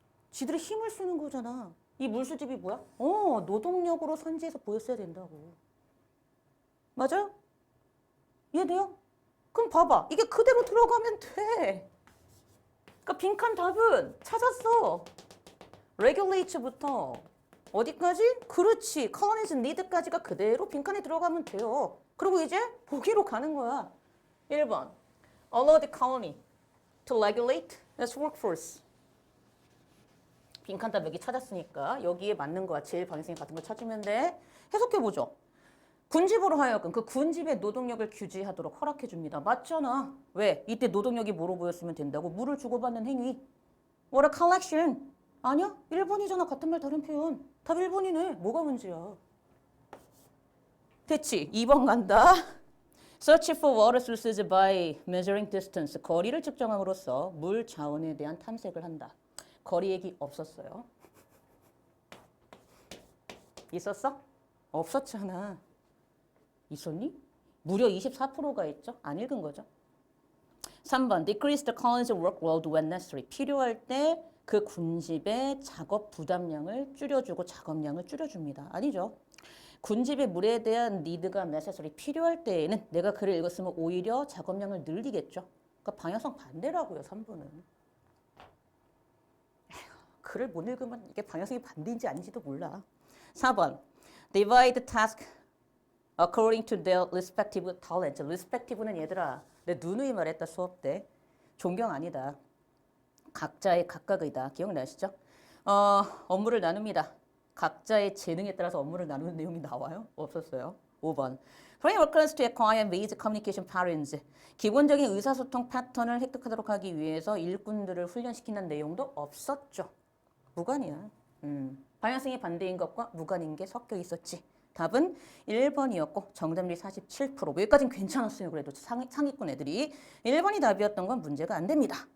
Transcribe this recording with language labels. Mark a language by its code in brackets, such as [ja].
[ko] 지들의 힘을 쓰는 거잖아. 이 물수집이 뭐야? 노동력으로 선지에서 보였어야 된다고. 맞아요? 이해돼요? 그럼 봐봐. 이게 그대로 들어가면 돼. 그러니까 빈칸 답은 찾았어. regulate부터 어디까지? 그렇지. colonies need까지가 그대로 빈칸에 들어가면 돼요. 그리고 이제 보기로 가는 거야. 1번. [en] Allow the colony to regulate its workforce. [ko] 빈칸 답 여기 찾았으니까 여기에 맞는 거야. 제일 방향성이 같은 걸 찾으면 돼. 해석해보죠. 군집으로 하여금 그 군집의 노동력을 규제하도록 허락해 줍니다. 맞잖아. 왜? 이때 노동력이 뭐로 보였으면 된다고? 물을 주고받는 행위. [en] What a collection. [ko] 아니야? 1번이잖아. 같은 말 다른 표현. 답 1번이네. 뭐가 문제야? 됐지? 2번 간다. [en] Search for water sources by measuring distance. [ko] 거리를 측정함으로써 물 자원에 대한 탐색을 한다. 거리 얘기 없었어요. 있었어? 없었잖아. 있었니? 무려 24%가 있죠? 안 읽은 거죠. 3번. [en] Decrease the colony's workload when necessary. [ko] 필요할 때 그 군집의 작업 부담량을 줄여주고 작업량을 줄여줍니다. 아니죠. 군집의 물에 대한 need가 necessary. 필요할 때에는 내가 글을 읽었으면 오히려 작업량을 늘리겠죠. 그러니까 방향성 반대라고요. 3번은. 글을 못 읽으면 이게 방향성이 반대인지 아닌지도 몰라. 4번. [en] Divide the task according to their respective talent. [ko] respective는 얘들아, 내 누누이 말했다 수업 때. 존경 아니다. 각자의 각각이다. 기억나시죠? 업무를 나눕니다. 각자의 재능에 따라서 업무를 나누는 내용이 나와요? 없었어요. 5번. [en] Train workers to acquire basic communication patterns. [ko] 기본적인 의사소통 패턴을 획득하도록 하기 위해서 일꾼들을 훈련시키는 내용도 없었죠. 무관이야. 방향성이 반대인 것과 무관인 게 섞여 있었지. 답은 1번이었고 정답률이 47%. 여기까지는 괜찮았어요. 그래도 상위권 애들이. 1번이 답이었던 건 문제가 안 됩니다.